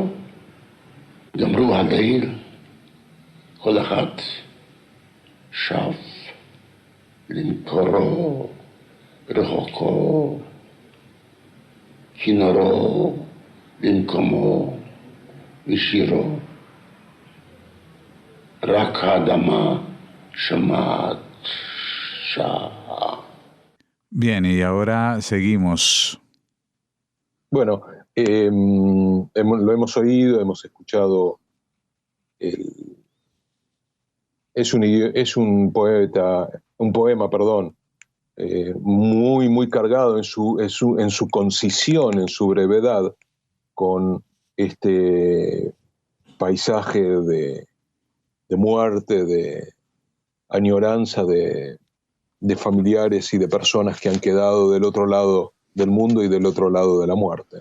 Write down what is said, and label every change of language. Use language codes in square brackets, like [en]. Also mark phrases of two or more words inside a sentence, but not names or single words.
[he] גמרו הליל, כל אחד שב למקורו רחוקו, כינורו במקומו ושירו. רק האדמה שומעת שעה. [es] Bien, y ahora seguimos. Bueno, lo hemos oído, hemos escuchado. Es un poema, muy, muy cargado en su concisión, en su brevedad, con este paisaje de muerte, de añoranza de familiares y de personas que han quedado del otro lado del mundo y del otro lado de la muerte.